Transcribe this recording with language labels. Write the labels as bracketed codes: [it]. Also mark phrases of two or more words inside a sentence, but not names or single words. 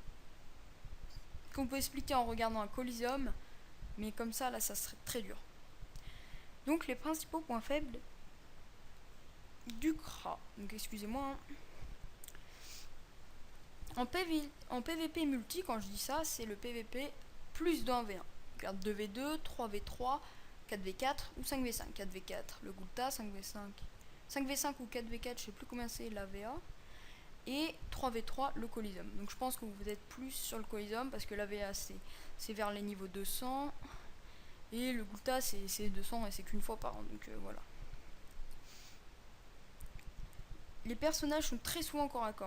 [fr] Qu'on peut expliquer en regardant un Coliseum, mais comme ça, là, ça serait très dur. Donc les principaux points faibles du Kra. Donc excusez-moi. En PVP multi, quand je dis ça, c'est le PVP plus de 1v1. Regarde 2v2, 3v3, 4v4 ou 5v5. 4v4 le Gul'ta, 5v5. 5v5 ou 4v4, je sais plus combien c'est la VA. Et 3v3 le Coliseum. Donc je pense que vous êtes plus sur le Coliseum parce que la VA c'est vers les niveaux 200. Et le Gul'ta c'est 200 et c'est qu'une fois par an. Donc voilà. Les personnages sont très souvent corps à corps.